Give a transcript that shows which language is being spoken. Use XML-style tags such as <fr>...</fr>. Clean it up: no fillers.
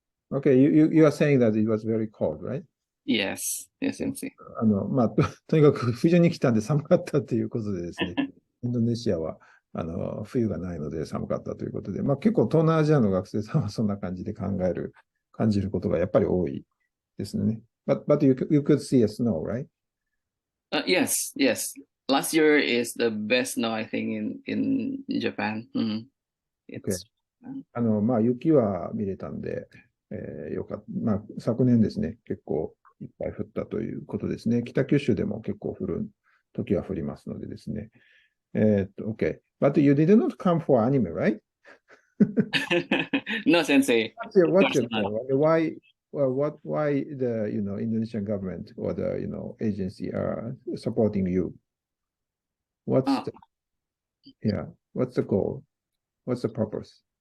<en>Okay, you are saying that it was very cold, right? yes, sensei.</en> <ja>とにかく冬に来たんで寒かったということでですね、インドネシアは冬がないので寒かったということで、結構東南アジアの学生さんはそんな感じで感じることがやっぱり多いですね。</ja> <en>But you could see a snow, right? Yes. Last year is the best snow, I think, in Japan. It's</en> <ja>雪は見れたんで、よかった。昨年ですね、結構いっぱい降ったということですね。北九州でも結構降る時は降りますのでですね。</ja> <en>OK. But you did not come for anime, right? No, sensei. What's your point? Why the Indonesian government or the agency are supporting you? What's the goal? What's the purpose?</en>